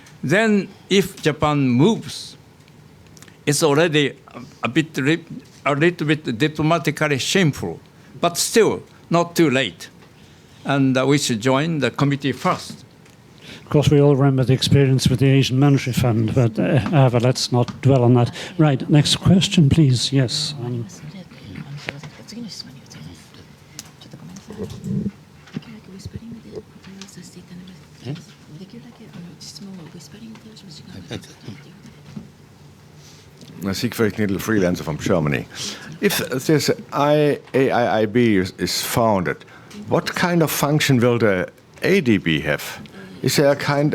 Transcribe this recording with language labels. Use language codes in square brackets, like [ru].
[en] Then if Japan moves, it's already a little bit diplomatically shameful, but still not too late. And we should join the committee first. Of course, we all remember the experience with the Asian Monetary Fund, but however, let's not dwell on that. Right, next question, please. Yes. [ja] 次の質問に移ります。ちょっとごめんなさい。できるだけウィスパリングでお答えをさせていただきます。できるだけ質問をウィスパリングでお時間をいただきます。 [en] Siegfried Knittel, freelancer from Germany. If this AIIB is founded, what kind of function will the ADB have? Is there a kind?